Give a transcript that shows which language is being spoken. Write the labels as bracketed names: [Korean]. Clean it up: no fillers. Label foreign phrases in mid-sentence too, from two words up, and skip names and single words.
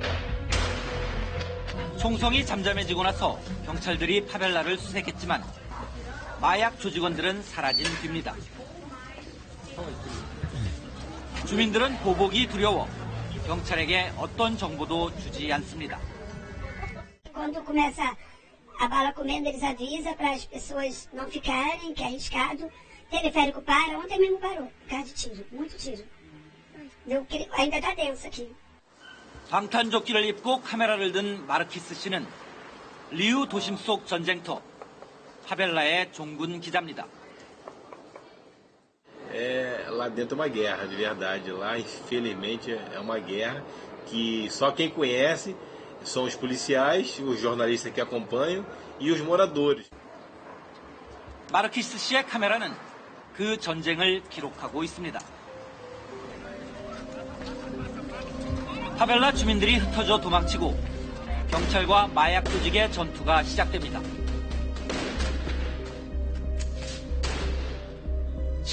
[Korean] 총성이 잠잠해지고 나서 경찰들이 파벨라를 수색했지만 마약 조직원들은 사라진 뒤입니다. 주민들은 보복이 두려워 경찰에게 어떤 정보도 주지 않습니다. [Portuguese] Quando começa a bala comendo, eles avisam para as pessoas não ficarem, que é arriscado. Teleférico para, ontem mesmo parou, por causa de tiro, muito tiro. Viu que ainda está tenso aqui. [Korean] 방탄조끼를 입고 카메라를 든 마르키스 씨는 리우 도심 속 전쟁터 파벨라의 종군 기자입니다. [Portuguese] Lá dentro é uma guerra, de verdade. Lá, infelizmente, é uma guerra que só quem conhece são os policiais, os jornalistas que acompanham e os moradores. [Korean] 마르키스 씨의 카메라는 그 전쟁을 기록하고 있습니다. 파벨라 주민들이 흩어져 도망치고 경찰과 마약 조직의 전투가 시작됩니다.